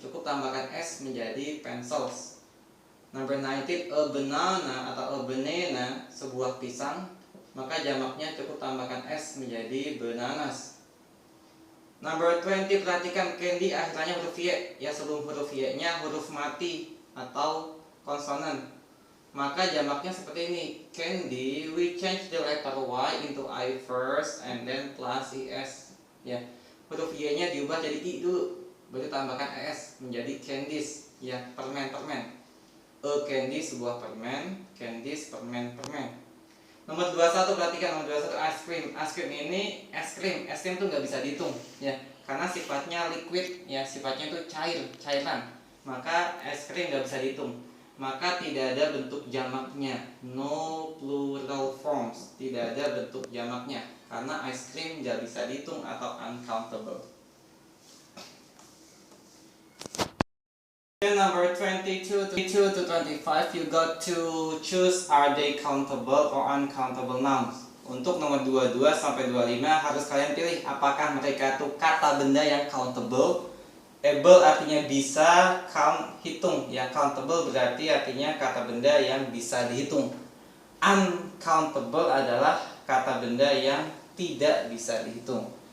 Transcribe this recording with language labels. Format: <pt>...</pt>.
<id>Cukup tambahkan s menjadi pencils.</id> <en>Number 19, a banana</en> <id>atau a banana, sebuah pisang. Maka jamaknya cukup tambahkan s menjadi bananas. Number 20, perhatikan candy akhirnya huruf y. Ya, sebelum huruf y-nya huruf mati atau konsonan. Maka jamaknya seperti ini.</id> <en>Candy, we change the letter y into I first and then plus es.</en> <id>Ya, huruf y-nya diubah jadi i dulu, baru tambahkan es menjadi candies. Ya, permen-permen. A candy, sebuah permen. Candies, permen-permen. Nomor 21, perhatikan nomor 21, ice cream. Ice cream ini es krim. Es krim tuh nggak bisa dihitung ya, karena sifatnya liquid ya, sifatnya itu cairan. Maka es krim nggak bisa dihitung. Maka tidak ada bentuk jamaknya,</id> <en>no plural forms,</en> <id>tidak ada bentuk jamaknya karena ice cream nggak bisa dihitung atau uncountable.</id> <en>Number 22 to 25, you got to choose are they countable or uncountable nouns.</en> <id>Untuk nomor 22 sampai 25 harus kalian pilih apakah mereka itu kata benda yang countable. Able artinya bisa, count hitung ya. Countable berarti artinya kata benda yang bisa dihitung. Uncountable adalah kata benda yang tidak bisa dihitung.</id>